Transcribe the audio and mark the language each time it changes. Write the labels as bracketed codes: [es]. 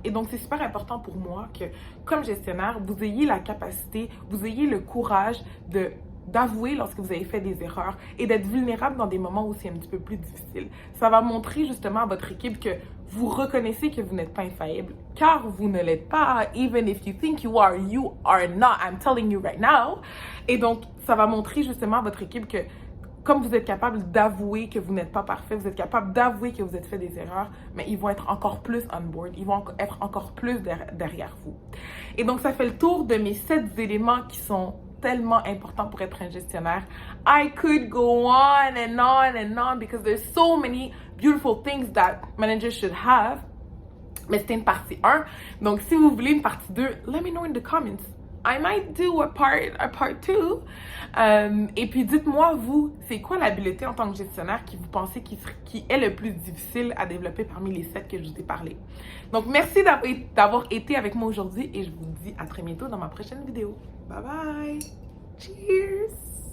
[fr] Et donc, c'est super important pour moi que, comme gestionnaire, vous ayez la capacité, vous ayez le courage d'avouer lorsque vous avez fait des erreurs et d'être vulnérable dans des moments où c'est un petit peu plus difficile. Ça va montrer justement à votre équipe que vous reconnaissez que vous n'êtes pas infaillible, car vous ne l'êtes pas. [en] Even if you think you are not. I'm telling you right now. [fr] Et donc, ça va montrer justement à votre équipe que comme vous êtes capable d'avouer que vous n'êtes pas parfait, vous êtes capable d'avouer que vous êtes fait des erreurs, mais ils vont être encore plus on board, ils vont être encore plus derrière vous. Et donc, ça fait le tour de mes 7 éléments qui sont tellement important pour être un gestionnaire. [en] I could go on and on and on because there's so many beautiful things that managers should have. [fr] Mais c'était une partie 1. Donc, si vous voulez une partie 2, [en] let me know in the comments. I might do a part 2. [fr] Et puis, dites-moi, vous, c'est quoi l'habileté en tant que gestionnaire qui vous pensez qui est le plus difficile à développer parmi les 7 que je vous ai parlé. Donc, merci d'avoir été avec moi aujourd'hui et je vous dis à très bientôt dans ma prochaine vidéo. Bye bye! Cheers!